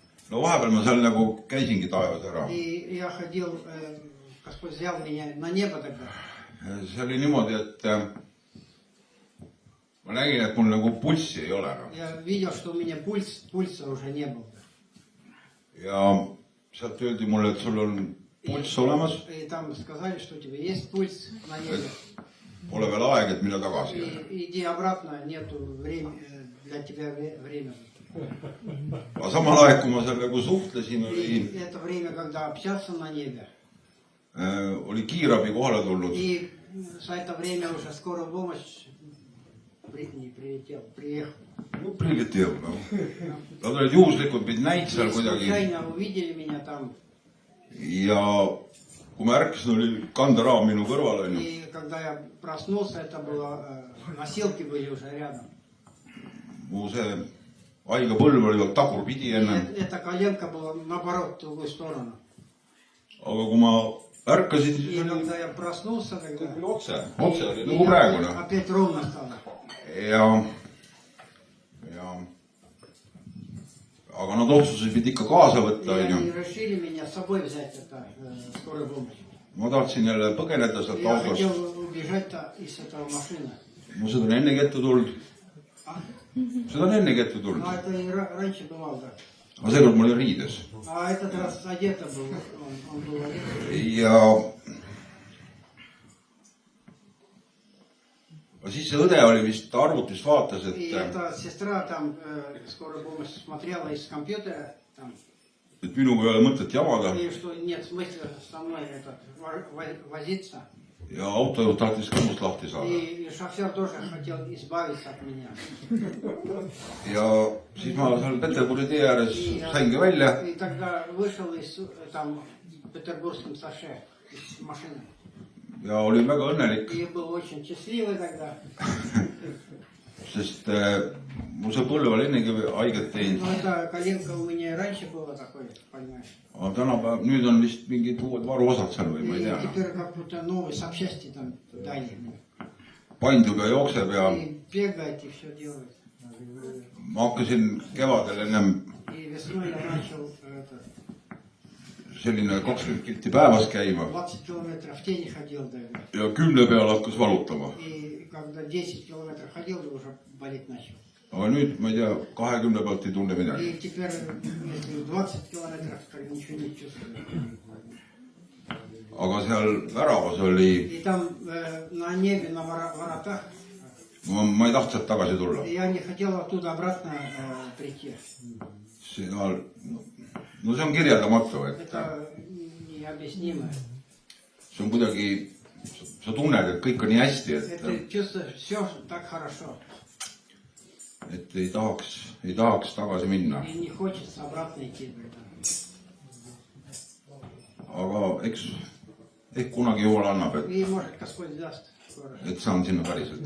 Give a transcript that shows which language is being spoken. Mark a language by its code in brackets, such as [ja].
[et] no vahepeal ma seal nagu käisingi taevas ära. [ru] И я ходил, Господь взял меня на небо тогда. [et] See oli niimoodi, et ma nägin, et mul nagu pulssi ei ole. [ru] Я видел, что у меня пульса уже не было. [et] Ja sealt öeldi mulle, et sul on pulss olemas. [ru] И там сказали, что у тебя есть пульс на небе. [et] Pole veel aeg, et minna tagasi. [ru] И иди обратно, нету времени, для тебя время. [et] Aga samal aeg, kui ma seal nagu suhtlesin, [ru] И это время, когда общался на небе. [et] oli kiirabi kohale tulnud. [ru] И за это время уже скорая помощь приехал. [et] No prilliteev, no. Nad olid juhuslikult mind näid seal kuidagi. [ru] Случайно увидели меня там. [et] Ja kui ma ärkasin, oli kanderaam minu kõrval. [ru] И когда я проснулся, это было, носилки были уже рядом. [et] Mu see haige põlv oli tagurpidi enne. [ru] Эта коленка была наоборот, в другую сторону. [et] Aga kui ma ärkasin, [ru] И [et] siis oli [ru] когда я проснулся, тогда [et] otse oli nagu praegu. [ru] опять ровно стало. [et] Aga nad otsusesid ikka kaasa võtta. [ru] И они решили меня с собой взять, это скорая помощь. [et] Ma tahtsin jälle põgeneda sealt [ru] Я [et] autost. [ru] хотел убежать из этого машины. [et] Mu seda on ennegi ette tulnud. Seda on ennegi ette tulnud. [ru] Но это и раньше бывало, да. [et] Aga seekord mul oli riides. [ru] А этот раз одето был, он был одет. [et] Ja siis see õde oli vist arvutist vaatas, [ru] И эта сестра там, скорая помощь, смотрела из компьютера, там, [et] et minuga ei ole mõtet jamada [ru] и что нет смысла со мной возиться. [et] ja autojuht tahtis ka must lahti saada. [ru] И шофер тоже хотел избавиться от меня. [et] Ja siis ma seal Peterburi tee ääres saingi välja. [ru] И тогда вышел из там Петербургском шоссе из машины. [et] Ja olin väga õnnelik, [ru] И был очень счастливый тогда. [et] sest mul see põlv oli ennegi haiget teinud. [ru] Но эта коленка у меня и раньше была такой, понимаешь. [et] Aga tänapäev, nüüd on vist mingid uued varuosad seal või ma ei [ru] И [et] tea. [ru] теперь как будто новые запчасти там дали. [et] Paindub ja jookseb ja [ru] И бегает и все делает. [et] ma hakkasin kevadel ennem [ru] И весной я начал [et] selline 20 kilti päevas käima [ru] 20 километров в тени ходил тогда. [et] ja 10 peal hakkas valutama. [ru] И когда 10 километров ходил, уже болеть начал. [et] Aga nüüd, ma ei tea, 20 pealt ei tunne midagi. [ru] И теперь, если 20 километров, то ничего не чувствую. [et] Aga seal väravas oli, [ru] И там на небе, на воротах, [et] ma ei tahtnud sealt tagasi tulla. [ru] я не хотел оттуда обратно прийти. [et] Seal, no see on kirjeldamatu, et [ru] Это необъяснимо. [et] see on kuidagi, sa tunned, et kõik on nii hästi, [ru] Это чувствуешь, все так хорошо. [et] et ei tahaks tagasi minna. [ru] И не хочется обратно идти. [et] Aga ehk kunagi Jumal annab, [ru] И может Господь даст скоро. [et] et saan sinna päriselt